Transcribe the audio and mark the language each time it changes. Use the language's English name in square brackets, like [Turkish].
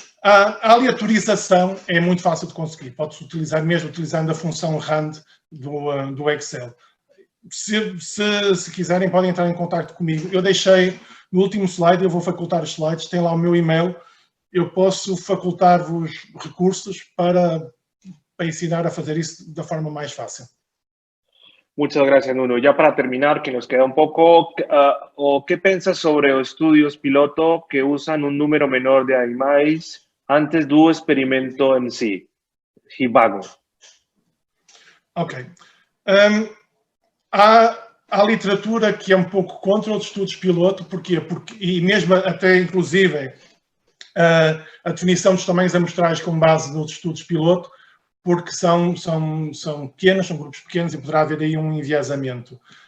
[Portuguese] A aleatorização é muito fácil de conseguir. Pode-se utilizar mesmo utilizando a função rand do Excel. Se quiserem, podem entrar em contato comigo. Eu deixei no último slide, eu vou facultar os slides, tem lá o meu e-mail. Eu posso facultar-vos recursos para ensinar a fazer isso da forma mais fácil. [Spanish] Muchas gracias, Nuno. Ya para terminar, que nos queda un poco, ¿qué piensas sobre los estudios piloto que usan un número menor de animales antes do experimento en sí? Hibago. Ok. [Portuguese] Há literatura que é um pouco contra os estudos piloto. Porquê? E mesmo até, inclusive, a definição dos tamanhos amostrais com base nos estudos piloto, porque são pequenos, são grupos pequenos e poderá haver aí um enviesamento.